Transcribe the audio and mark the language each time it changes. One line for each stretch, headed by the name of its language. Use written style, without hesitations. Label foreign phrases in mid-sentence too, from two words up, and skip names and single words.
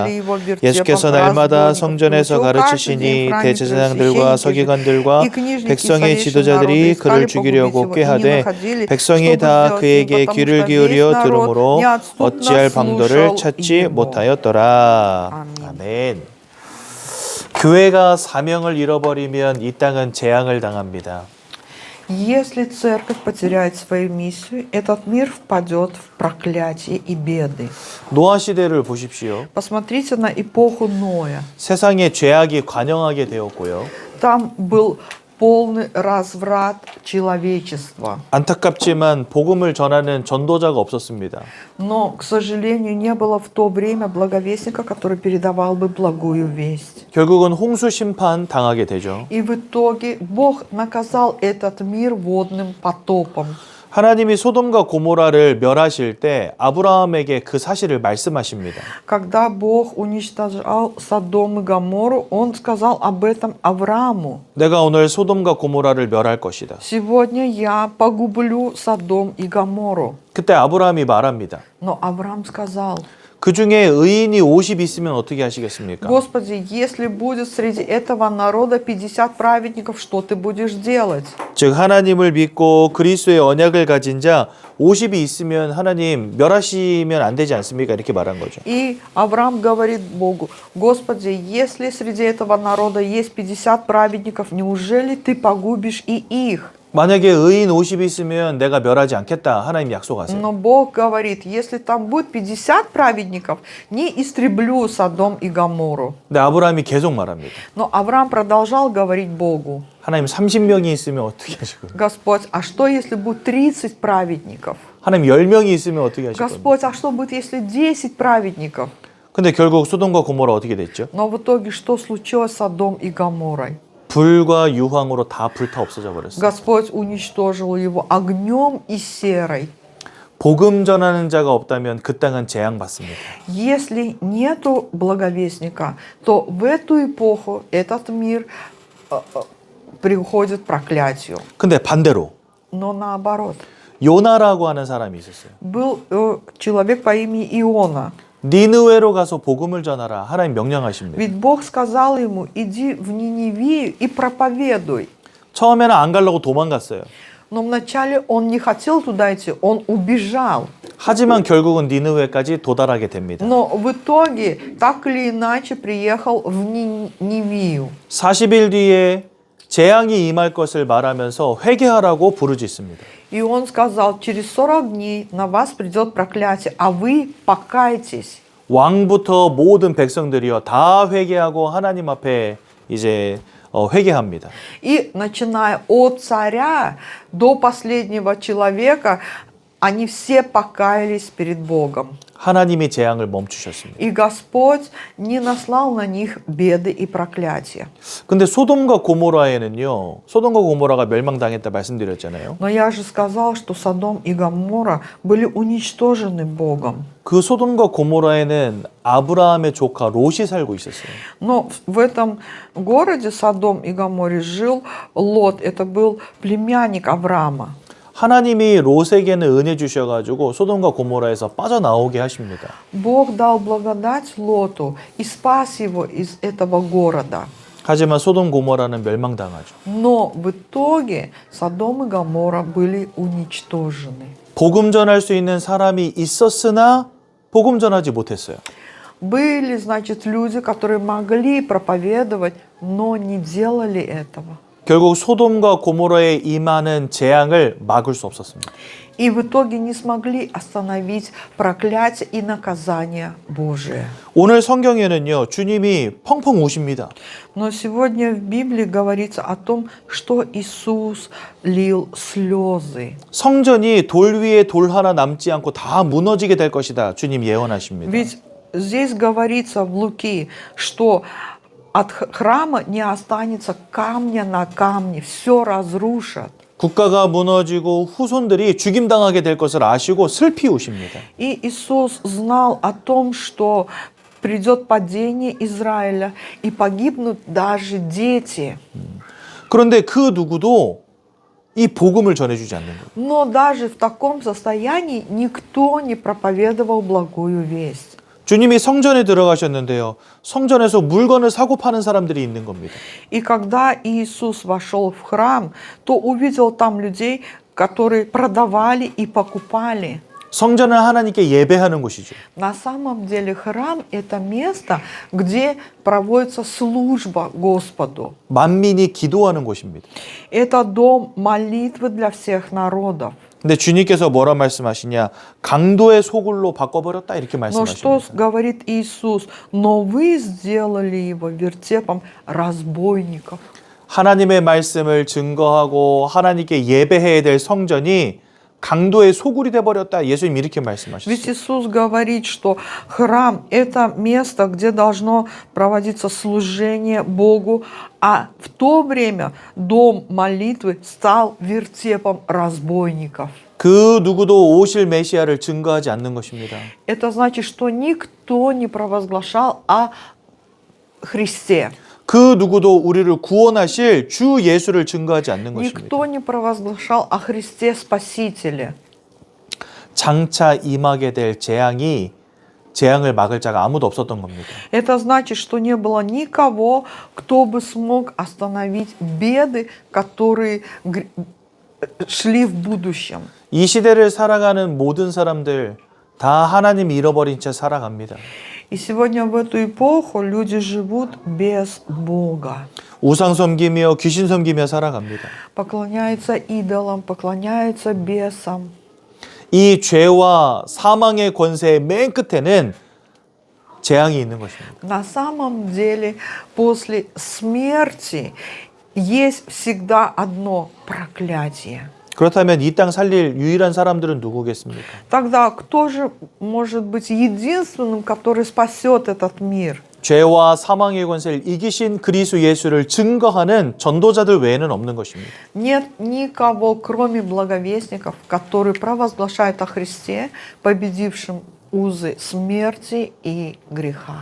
Korean: 예수께서 날마다 성전에서 가르치시니 대제사장들과 서기관들과 백성의 지도자들이 그를 죽이려고 꾀하되 백성이 다 그에게 귀를 기울여 들으므로 어찌할 방도를 찾지 못하였더라. 아멘. 교회가 사명을 잃어버리면 이 땅은 재앙을 당합니다.
Russian: Если церковь потеряет свою миссию, этот мир впадет в проклятие и беды.
Korean: 노아 시대를 보십시오.
Russian: Посмотрите на эпоху Ноя.
Korean: 세상에 죄악이 관영하게 되었고요.
Russian: Там был полный разврат человечества.
Korean: 안타깝지만 복음을 전하는 전도자가 없었습니다.
Russian: Но, к сожалению, не было в то время благовестника, который передавал бы благую весть.
Korean: 결국은 홍수 심판 당하게 되죠.
Russian: И в итоге Бог наказал этот мир водным потопом.
Korean: 하나님이 소돔과 고모라를 멸하실 때 아브라함에게 그 사실을 말씀하십니다.
Russian: Когда Бог уничтожал Содом и Гоморру, Он сказал об этом Аврааму.
Korean: 내가 오늘 소돔과 고모라를 멸할 것이다.
Russian: Сегодня я погублю Содом и Гоморру.
Korean: 그때 아브라함이 말합니다.
Russian: Но Авраам сказал:
Korean: 그 중에 의인이 50 있으면 어떻게 하시겠습니까?
Russian: Господи, если будет среди этого народа 50 праведников, что ты будешь делать?
Korean: 즉 하나님을 믿고 그리스도의 언약을 가진 자 50이 있으면 하나님 멸하시면 안 되지 않습니까? 이렇게 말한 거죠.
Russian: И Авраам говорит Богу: Господи, если среди этого народа есть 50 праведников, неужели ты погубишь и их?
Korean: 만약에 의인 50이 있으면 내가 멸하지 않겠다. 하나님 약속하세요.
Russian: Но Бог говорит: если там будет 50 праведников, не истреблю Содом и Гоморру.
Korean: 근데 아브라함이 계속 말합니다.
Russian: Но Авраам продолжал говорить Богу:
Korean: 하나님 30명이 있으면 어떻게 하실 거예요?
Russian: Господь, а что если будет 30 праведников?
Korean: 하나님 10명이 있으면 어떻게 하실 거예요?
Russian: Господь, а что будет если 10 праведников?
Korean: 근데 결국 소돔과 고모라 어떻게 됐죠?
Russian: Но в итоге что случилось с Содом и Гоморрой?
Korean: 불과 유황으로 다 불타 없어져 버렸어요.
Russian: Господь уничтожил его огнем и серой.
Korean: 복음 전하는 자가 없다면 그 땅은 재앙받습니다.
Russian: Если нету благовестника, то в эту эпоху этот мир приходит к проклятию.
Korean: 근데 반대로
Russian: Но наоборот.
Korean: 요나라고 하는 사람이 있었어요.
Russian: Был человек по имени Иона.
Korean: 니느웨로 가서 복음을 전하라. 하나님 명령하십니다.
Russian: Ведь Бог сказал ему: иди в Ниневию и проповедуй.
Korean: 처음에는 안 가려고 도망갔어요.
Russian: Но вначале он не хотел туда идти, он убежал.
Korean: 하지만 결국은 니느웨까지 도달하게 됩니다.
Russian: Но в итоге, так или иначе, приехал в Ниневию.
Korean: 40일 뒤에 재앙이 임할 것을 말하면서 회개하라고 부르짖습니다.
Russian: И он сказал, через 40 дней на вас придет проклятие, а вы покайтесь.
Korean: 왕부터 모든 백성들이요 다 회개하고 하나님 앞에 이제 회개합니다.
Russian: И начиная от царя до последнего человека, они все покаялись перед Богом.
Korean: 하나님이 재앙을 멈추셨습니다.
Russian: И Господь не наслал на них беды и проклятия.
Korean: 근데 소돔과 고모라에는요. 소돔과 고모라가 멸망당했다 말씀드렸잖아요.
Russian: Но я же сказал, что Содом и Гоморра были уничтожены Богом.
Korean: 그 소돔과 고모라에는 아브라함의 조카 롯이 살고 있었어요.
Russian: Но в этом городе Содом и Гоморре жил Лот. Это был племянник Авраама.
Korean: 하나님이 롯에게는 은혜 주셔가지고 소돔과 고모라에서 빠져나오게 하십니다.
Russian: Бог дал благодать Лоту и спас его из этого города.
Korean: 하지만 소돔 고모라는 멸망당하죠.
Russian: Но в итоге Содом и Гоморра были уничтожены.
Korean: 복음 전할 수 있는 사람이 있었으나 복음 전하지 못했어요.
Russian: Были, значит, люди, которые могли проповедовать, но не делали этого.
Korean: 결국 소돔과 고모라에 임하는 재앙을 막을 수 없었습니다.
Russian: И в итоге не смогли остановить проклятие и наказание Божие.
Korean: 오늘 성경에는요, 주님이 펑펑 우십니다.
Russian: Но сегодня в Библии говорится о том, что Иисус лил слезы.
Korean: 성전이 돌 위에 돌 하나 남지 않고 다 무너지게 될 것이다. 주님 예언하십니다.
Russian: Ведь здесь говорится в Луки, что от храма не останется камня на камне, все разрушат.
Korean: 국가가 무너지고 후손들이 죽임당하게 될 것을 아시고 슬피 우십니다.
Russian: И Иисус знал о том, что придет падение Израиля и погибнут даже дети.
Korean: 그런데 그 누구도 이 복음을 전해주지 않는 거예요.
Russian: Но даже в таком состоянии никто не проповедовал благую весть.
Korean: 주님이 성전에 들어가셨는데요. 성전에서 물건을 사고 파는 사람들이 있는 겁니다.
Russian: И когда Иисус вошел в храм, то увидел там людей, которые продавали и покупали.
Korean: 성전은 하나님께 예배하는 곳이죠.
Russian: На самом деле храм – это место, где проводится служба Господу.
Korean: 만민이 기도하는 곳입니다.
Russian: Это дом молитвы для всех народов.
Korean: 근데 주님께서 뭐라 말씀하시냐? 강도의 소굴로 바꿔버렸다 이렇게
Russian: Но что
Korean: 말씀하십니다.
Russian: говорит Иисус? Но вы сделали его вертепом разбойников.
Korean: 하나님의 말씀을 증거하고 하나님께 예배해야 될 성전이 강도의 소굴이 돼버렸다. 예수님 이렇게
Russian: Ведь
Korean: 말씀하셨어요.
Russian: Иисус говорит, что храм – это место, где должно проводиться служение Богу, а в то время дом молитвы стал вертепом разбойников.
Korean: 그 누구도 오실 메시아를 증거하지 않는 것입니다.
Russian: Это значит, что никто не провозглашал о Христе.
Korean: 그 누구도 우리를 구원하실 주 예수를 증거하지 않는 것입니다.
Russian: Никто не провозглашал о Христе Спасителе.
Korean: 장차 임하게 될 재앙을 막을 자가 아무도 없었던 겁니다.
Russian: Это значит, что не было никого, кто бы смог остановить беды, которые шли в будущем.
Korean: 이 시대를 살아가는 모든 사람들 다 하나님 잃어버린 채 살아갑니다.
Russian: И сегодня в эту эпоху люди живут без Бога.
Korean: 우상 섬기며 귀신 섬기며 살아갑니다.
Russian: Поклоняются идолам, поклоняются бесам.
Korean: 이 죄와 사망의 권세의 맨 끝에는 재앙이 있는 것입니다.
Russian: На самом деле, после смерти есть всегда одно проклятие.
Korean: 그렇다면 이 땅 살릴 유일한 사람들은 누구겠습니까?
Russian: Тогда кто же может быть единственным, который спасет этот мир?
Korean: 죄와 사망의 권세를 이기신 그리스도 예수를 증거하는 전도자들 외에는 없는 것입니다.
Russian: Нет никого, кроме благовестников, которые провозглашают о Христе, победившем узы смерти и греха.